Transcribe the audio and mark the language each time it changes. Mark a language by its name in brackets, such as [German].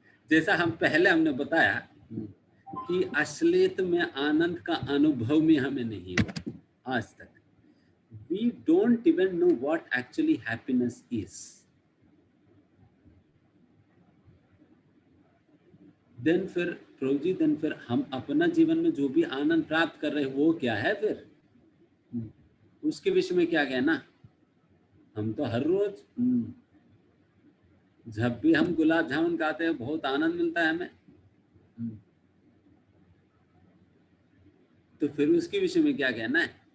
[Hindi] जैसा हम पहले हमने बताया कि असलियत में आनंद का अनुभव में हमें नहीं हुआ आज तक। [English] We don't even know what actually happiness is. [Hindi] Then फिर प्रभु जी, then फिर हम अपना जीवन में जो भी आनंद प्राप्त कर रहे हैं वो क्या है फिर? उसके विषय में क्या कहना? हम तो हर रोज जब भी हम गुलाब जामुन खाते हैं बहुत आनंद मिलता है हमें, तो फिर उसके विषय में क्या कहना है?